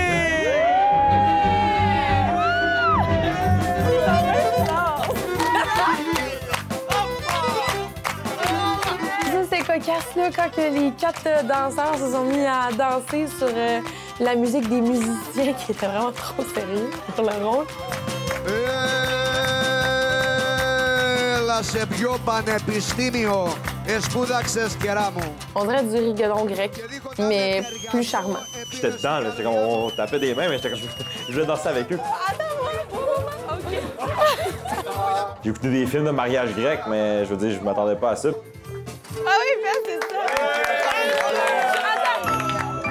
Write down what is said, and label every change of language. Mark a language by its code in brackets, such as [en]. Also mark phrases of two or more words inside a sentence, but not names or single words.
[fr] Ça, c'est cocasse, là, quand que les 4 danseurs se sont mis à danser sur la musique des musiciens qui était vraiment trop sérieux pour le rôle. [el] Σε ποιο πανεπιστήμιο σπούδαξες, κερά μου? [fr] On dirait du rigodon grec, mais plus charmant. J'étais dedans, là. J'étais comme, on tapait des mains, mais j'étais comme, je voulais danser avec eux. J'ai écouté des films de mariage grec, mais je veux dire, je m'attendais pas à ça. Ah oui, ben c'est ça!